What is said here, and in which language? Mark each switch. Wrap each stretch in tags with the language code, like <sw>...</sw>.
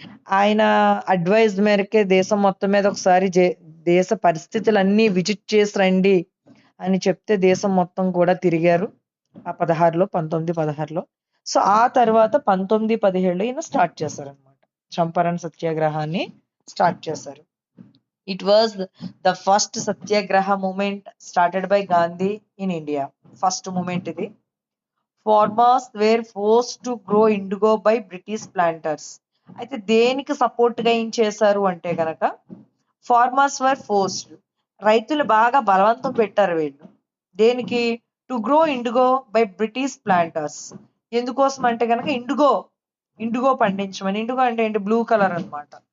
<te>ఆయన అడ్వైజ్ మేరకే దేశం మొత్తం మీద ఒకసారి దేశ పరిస్థితులన్నీ విజిట్ చేసి రండి అని చెప్తే దేశం మొత్తం కూడా తిరిగారు. ఆ 1916లో. సో, ఆ తర్వాత 1917లో ఈయన స్టార్ట్ చేశారనమాట. చంపారణ్ సత్యాగ్రహాన్ని స్టార్ట్ చేశారు.</te> <en>It was the first satyagraha movement started by Gandhi in India. First movement</en> <te>ఇది.</te> <en>Farmers were forced to grow indigo by British planters.</en> <te>అయితే దేనికి సపోర్ట్ గా ఏం చేశారు అంటే గనక</te> <en>farmers were forced,</en> <te>రైతులు బాగా బలవంతం పెట్టారు వీళ్ళు. దేనికి?</te> <en>To grow indigo by British planters.</en> <te>ఎందుకోసం అంటే గనక ఇండిగో పండించమని. ఇండిగో అంటే ఏంటి? బ్లూ కలర్ అన్నమాట.</te>